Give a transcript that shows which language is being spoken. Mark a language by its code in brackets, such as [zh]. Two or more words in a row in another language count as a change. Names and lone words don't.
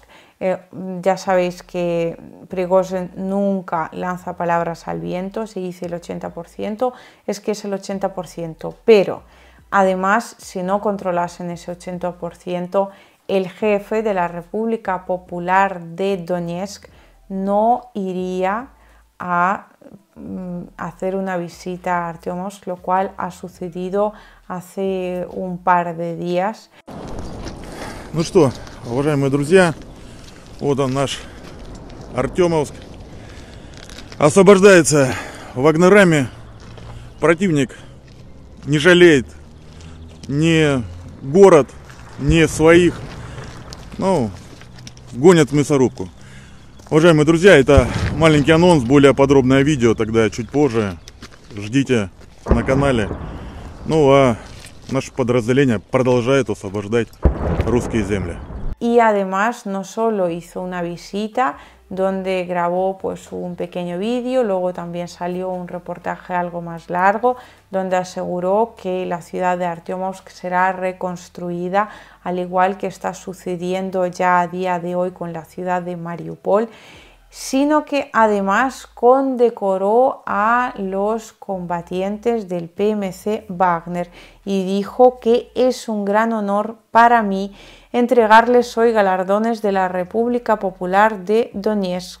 [es] Ya sabéis que Prigozhin nunca lanza palabras al viento, se dice el 80%, es que es el 80%, pero además, si no controlasen ese 80%, el jefe de la República Popular de Donetsk no iría a hacer una visita a Artyomovsk, lo cual ha sucedido hace un par de días. [ru] Ну что, уважаемые друзья, вот он наш Артемовск. Освобождается вагнерами. Противник не жалеет ни город, ни своих. Ну, гонят в мясорубку. Уважаемые друзья, это маленький анонс, более подробное видео тогда чуть позже. Ждите на канале. Ну а наше подразделение продолжает освобождать русские земли. [es] Y además no solo hizo una visita donde grabó pues un pequeño vídeo, luego también salió un reportaje algo más largo donde aseguró que la ciudad de Artyomovsk será reconstruida, al igual que está sucediendo ya a día de hoy con la ciudad de Mariupol, sino que además condecoró a los combatientes del PMC Wagner y dijo que es un gran honor para mí entregarles hoy galardones de la República Popular de Donetsk.